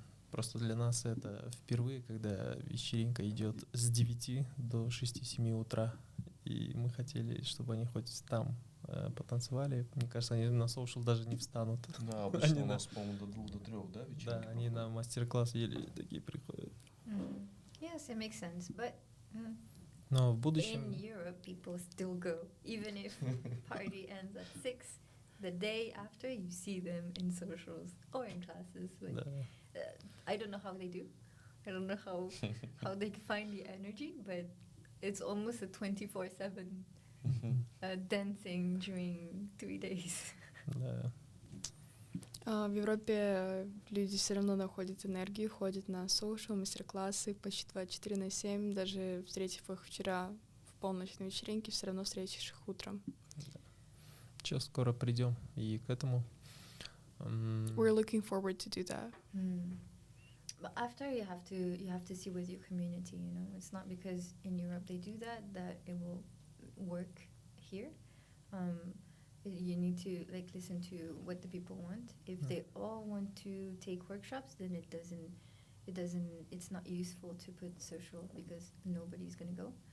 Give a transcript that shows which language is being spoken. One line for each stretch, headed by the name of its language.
Russian: Просто для нас это впервые, когда вечеринка идет с 9 до 6-7 утра. И мы хотели, чтобы они хоть там потанцевали. Мне кажется, они на соушал даже не встанут. Да, обычно у нас, по-моему, до 2 до 3, да, вечеринки? Да, они на мастер-класс еле такие приходят.
English: Yes, it makes sense, but
Russian: Но в будущем...
English: in Europe, people still go, even if party ends at 6. the day after you see them in socials or in classes. Like,
Russian: Да.
English: I don't know how they do. I don't know how they find the energy, but it's almost a 24/7 dancing during 3 days.
Russian: Да. В Европе люди все равно находят энергию, ходят на соушал, мастер-классы почти 24/7, даже встретив их вчера в полночь на вечеринке, все равно встретишь их утром. Сейчас скоро придем и к этому.
English: We're looking forward to do that. But after you have to see with your community, you know. It's not because in Europe they do that it will work here. You need to like listen to what the people want. If they all want to take workshops, then it's not useful to put social because nobody's gonna go.